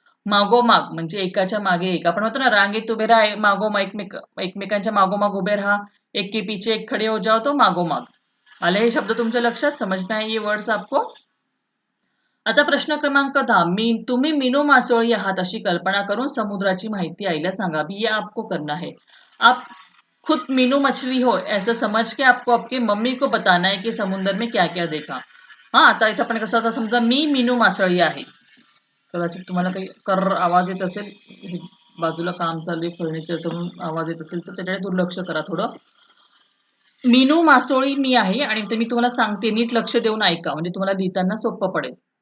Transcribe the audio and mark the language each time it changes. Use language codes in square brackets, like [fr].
[mr] मागोमाग म्हणजे एकाच्या मागे एक, आपण म्हणतो ना रांगेत उभे राहा, मागोमाग एकमेकांच्या मागोमाग उभे राहा, [hi] एक के पीछे एक खडे हो जाओ, [mr] तो मागोमाग. आले हे शब्द तुमच्या लक्षात, [hi] समझ में आए ये वर्ड्स आपको? [mr] आता प्रश्न क्रमांक 10, तुम्ही मीनू मासोळी आहात अशी कल्पना करून समुद्राची माहिती आईला सांगावी. [hi] ये आपको करना है. आप खुद मीनू मछली हो ऐसा समझ के आपको आपके मम्मी को बताना है कि समुद्र में क्या क्या देखा. [mr] हा, आता इथं आपण कसं, आता समजा मी मीनू मासळी आहे, कदाचित तुम्हाला काही कर आवाज येत असेल, बाजूला काम चालू आहे फर्निचरचा म्हणून आवाज येत असेल तर त्याच्याकडे दुर्लक्ष करा थोडं. मीनू मासोळी मी आहे आणि ते मी तुम्हाला सांगते, नीट लक्ष देऊन ऐका म्हणजे तुम्हाला लिहिताना सोपं पडेल.